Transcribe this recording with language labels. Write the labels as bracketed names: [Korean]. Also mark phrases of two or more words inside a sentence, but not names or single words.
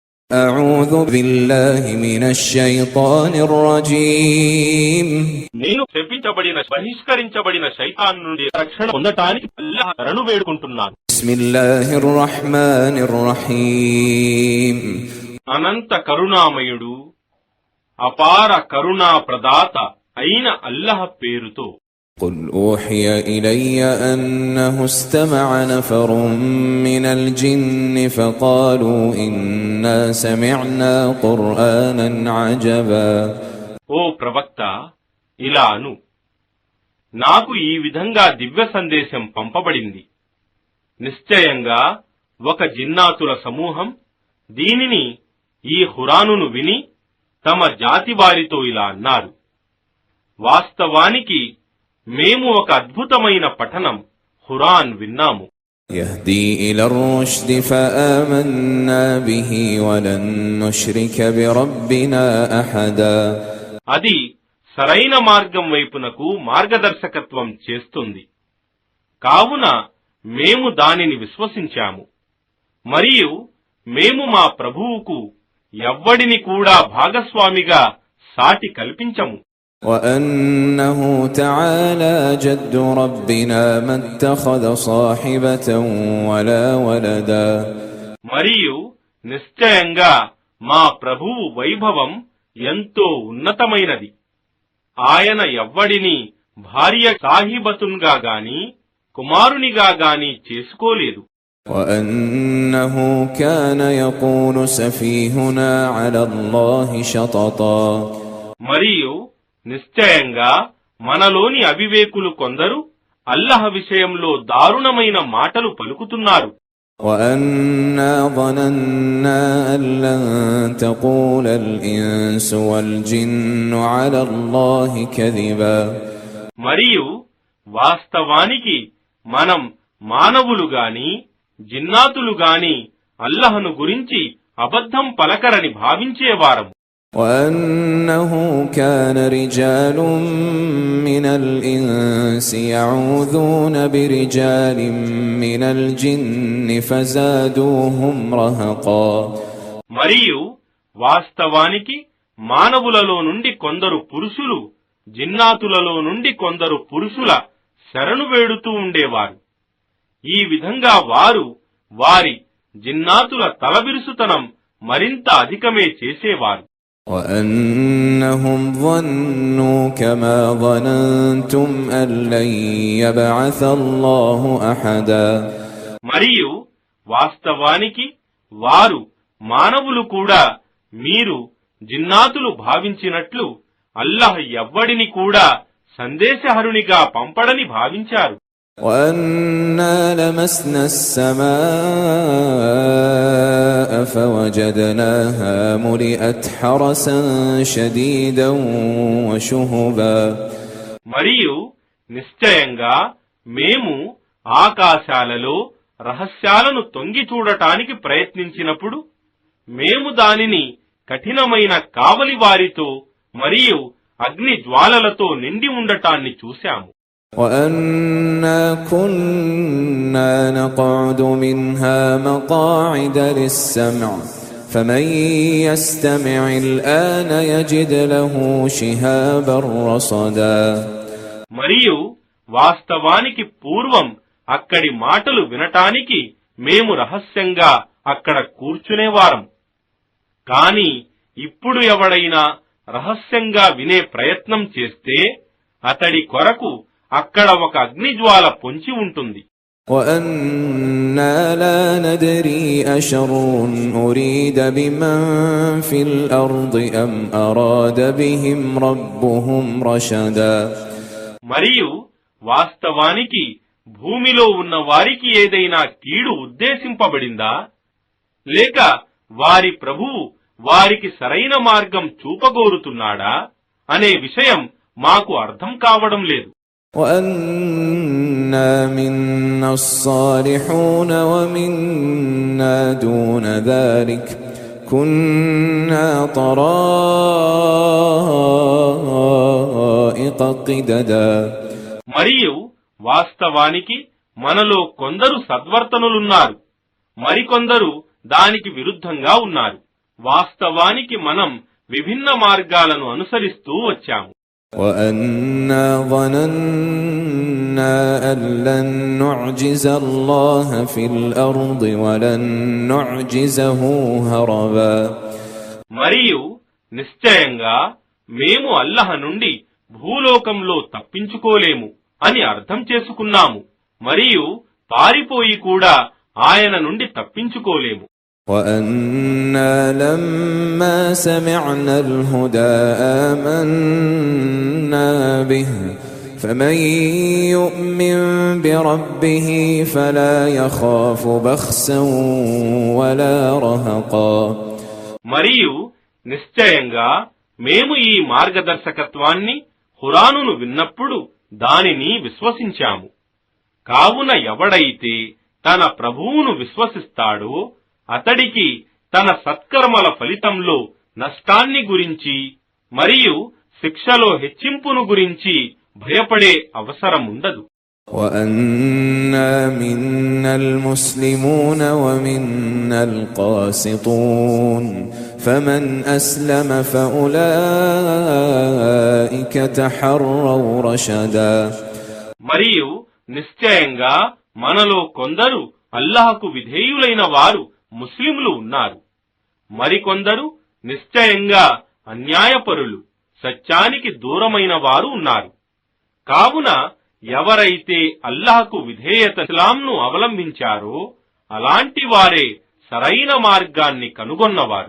[Arabic] أعوذ بالله من الشيطان الرجيم [Telugu] నేను శపించబడిన బహిష్కరించబడిన శైతాన్ నుండి రక్షణ పొందటానికి అల్లాహ్ శరణు వేడుకుంటున్నాను. [Arabic] بسم الله الرحمن الرحيم [Telugu] అనంత కరుణామయుడు అపార కరుణా ప్రదాత అయిన అల్లాహ్ పేరుతో. [Arabic] قل أوحي إلي أنه استمع نفر من الجن فقالوا إنا سمعنا قرآنا عجبا. [Telugu] ఓ ప్రవక్త, ఇలాను, నాకు ఈ విధంగా దివ్య సందేశం పంపబడింది. నిశ్చయంగా ఒక జిన్నాతుల సమూహం దీనిని, ఈ ఖురానును విని తమ జాతి వారితో ఇలా అన్నారు: వాస్తవానికి మేము ఒక అద్భుతమైన పఠనం ఖురాన్ విన్నాము. [Arabic] يهدي إلى الرشد فآمنا به ولن نشرك بربنا أحدا. [Telugu] అది సరైన మార్గం వైపునకు మార్గదర్శకత్వం చేస్తుంది. కావున మేము దానిని విశ్వసించాము, మరియు మేము మా ప్రభువుకు ఎవ్వడిని కూడా భాగస్వామిగా సాటి కల్పించము. [Arabic] وأنه تعالى جد ربنا ما اتخذ صاحبة ولا ولدا. [Telugu] మరియు నిశ్చయంగా మా ప్రభువు వైభవం ఎంతో ఉన్నతమైనది. ఆయన ఎవ్వడిని భార్య సాహిబతున్గా గాని కుమారునిగా గాని చేసుకోలేదు. [Arabic] وأنه كان يقول سفيهنا على الله شططا. [Telugu] మరియు నిశ్చయంగా మనలోని అవివేకులు కొందరు అల్లాహ్ విషయంలో దారుణమైన మాటలు పలుకుతున్నారు. [Arabic] وأنا ظننا أن لن تقول الإنس والجن على الله كذبا. [Telugu] మరియు వాస్తవానికి మనం మానవులు గాని జిన్నాతులు గాని అల్లాహ్ను గురించి అబద్ధం పలకరని భావించేవారం. [Arabic] وأنه كان رجال من الإنس يعوذون برجال من الجن فزادوهم رهقا. [Telugu] మరియు వాస్తవానికి మానవులలో నుండి కొందరు పురుషులు జిన్నాతులలో నుండి కొందరు పురుషుల శరణు వేడుతూ ఉండేవారు. ఈ విధంగా వారు వారి జిన్నాతుల తలబిరుసుతనం మరింత అధికమే చేసేవారు. [Arabic] وأنهم ظنوا كما ظننتم أن لن يبعث الله أحدا. [Telugu] మరియు వాస్తవానికి వారు మానవులు కూడా మీరు జిన్నాతులు భావించినట్లు అల్లాహ్ ఎవ్వడిని కూడా సందేశహరునిగా పంపడని భావించారు. [Arabic] وأنا لمسنا السماء فوجدناها ملئت حرسا شديدا وشهبا. [Telugu] మరియు నిశ్చయంగా మేము ఆకాశాలలో రహస్యాలను తొంగి చూడటానికి ప్రయత్నించినప్పుడు మేము దానిని కఠినమైన కావలి వారితో మరియు అగ్ని జ్వాలలతో నిండి ఉండటాన్ని చూశాము. [Arabic] وأنا كنا نقعد منها مقاعد للسمع فمن يستمع الآن يجد له شهابا رصدا. [Telugu] మరియు వాస్తవానికి పూర్వం అక్కడి మాటలు వినటానికి మేము రహస్యంగా అక్కడ కూర్చునేవారం. కాని ఇప్పుడు ఎవడైనా రహస్యంగా వినే ప్రయత్నం చేస్తే అతడి కొరకు అక్కడ ఒక అగ్నిజ్వాల పొంచి ఉంటుంది. [Arabic] وأنا لا ندري أشر أريد بمن في الأرض أم أراد بهم ربهم رشدا. [Telugu] మరియు వాస్తవానికి భూమిలో ఉన్న వారికి ఏదైనా కీడు ఉద్దేశింపబడిందా, లేక వారి ప్రభువు వారికి సరైన మార్గం చూపగోరుతున్నాడా అనే విషయం మాకు అర్థం కావడం లేదు. [Arabic] وأنا منا الصالحون ومنا دون ذلك كنا طرائق قددا. [Telugu] మరియు వాస్తవానికి మనలో కొందరు సద్వర్తనులున్నారు, మరికొందరు దానికి విరుద్ధంగా ఉన్నారు. వాస్తవానికి మనం విభిన్న మార్గాలను అనుసరిస్తూ వచ్చాము. [Arabic] وَأَنَّا ظَنَنَّا أَن لَّن نُّعْجِزَ اللَّهَ فِي الْأَرْضِ وَلَن نُّعْجِزَهُ هَرَبًا. [Telugu] మరియు నిశ్చయంగా మేము అల్లహ నుండి భూలోకంలో తప్పించుకోలేము అని అర్థం చేసుకున్నాము, మరియు పారిపోయి కూడా ఆయన నుండి తప్పించుకోలేము. [Arabic] وَأَنَّا لَمَّا سَمِعْنَا الْهُدَىٰ آمَنَّا بِهِ فَمَن يُؤْمِن بِرَبِّهِ فَلَا يَخَافُ بَخْسًا وَلَا رَهَقًا. [Telugu] మరియు నిశ్చయంగా మేము ఈ మార్గదర్శకత్వాన్ని ఖురానును విన్నప్పుడు దానిని విశ్వసించాము. కావున ఎవడైతే తన ప్రభువును విశ్వసిస్తాడో అతడికి తన సత్కర్మల ఫలితంలో నష్టాన్ని గురించి మరియు శిక్షలో హెచ్చింపును గురించి భయపడే అవసరముండదు. [Arabic] وَأَنَّا مِنَّا الْمُسْلِمُونَ وَمِنَّا الْقَاسِطُونَ فَمَنْ أَسْلَمَ فَأُولَئِكَ تَحَرَّوْا رَشَدًا. [Telugu] మరియు నిశ్చయంగా మనలో కొందరు అల్లాహకు విధేయులైన వారు ముస్లింలు ఉన్నారు, మరికొందరు నిశ్చయంగా అన్యాయపరులు, సత్యానికి దూరమైన వారు ఉన్నారు. కావున ఎవరైతే అల్లాహకు విధేయత ఇస్లాంను అవలంబించారో అలాంటి వారే సరైన మార్గాన్ని కనుగొన్నవారు.